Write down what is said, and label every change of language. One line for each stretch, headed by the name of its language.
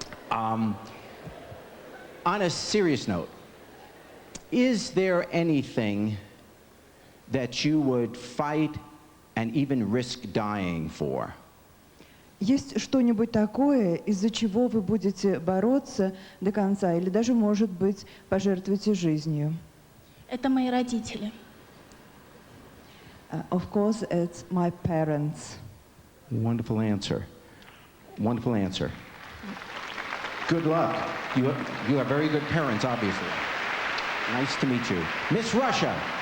English: On a serious note, is there anything that you would fight and even risk dying for?
Russian: Есть что-нибудь такое, из-за чего вы будете бороться до конца, или даже, может быть, пожертвуете жизнью? Это мои родители.
English: Of course, it's my parents. Wonderful answer. Wonderful answer. Good luck. You have very good parents, obviously. Nice to meet you. Miss Russia.